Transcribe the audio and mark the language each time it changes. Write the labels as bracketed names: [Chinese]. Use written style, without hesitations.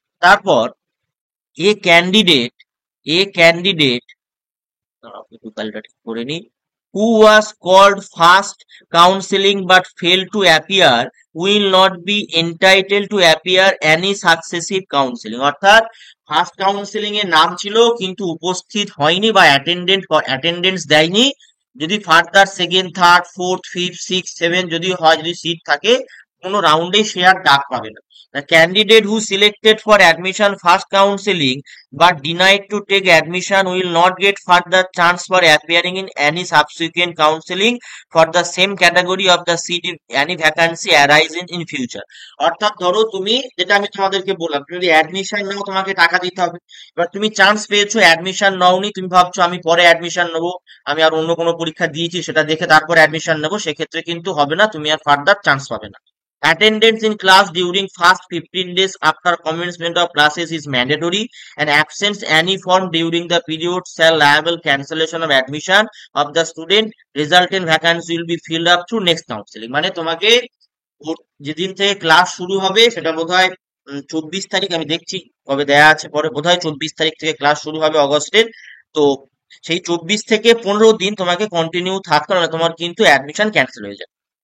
[Bangla] তারপর [English] A candidate, A candidate [Bangla] একটু তালিকা ঠিক করে নি, [English] Who was called first counselling but fail to appear will not be entitle to appear any successive counselling. [Bangla] অর্থাৎ ফার্স্ট কাউন্সিলিং এর নাম ছিল কিন্তু উপস্থিত হয়নি বা অ্যাটেন্ডেন্স দেয়নি, যদি further second third fourth fifth six seven যদি হয়, যদি সিট থাকে, কোনো রাউন্ডে সে আর ডাক পাবে না। [English] The candidate who selected for admission first counseling but denied to take admission will not get further chance for appearing in any subsequent counseling for the same category of the seat if any vacancy arises in future. [Bangla] অর্থাৎ ধরো তুমি, যেটা আমি তোমাদেরকে বললাম, তুমি যদি admission নাও তোমাকে টাকা দিতে হবে। এবার তুমি চান্স পেয়েছো, অ্যাডমিশন নাওনি, তুমি ভাবছো আমি পরে অ্যাডমিশন নেবো, আমি আর অন্য কোনো পরীক্ষা দিয়েছি সেটা দেখে তারপর অ্যাডমিশন নেবো, সেক্ষেত্রে কিন্তু হবে না, তুমি আর ফার্দার চান্স পাবে না। [English] Attendance in class during first 15 days after commencement of classes is mandatory, and absence any form during the period shall liable cancellation of admission of the student. Resultant vacancy will be filled up through next counseling. [Bangla] মানে তোমাকে যেদিন থেকে class শুরু হবে সেটা বোধহয় 24 তারিখ, আমি দেখছি কবে দেয়া আছে পরে, বোধহয় 24 তারিখ থেকে ক্লাস শুরু হবে অগস্টের। তো সেই 24 থেকে 15 দিন তোমাকে কন্টিনিউ থাকতে হবে, তোমার কিন্তু অ্যাডমিশন ক্যান্সেল হয়ে যাবে।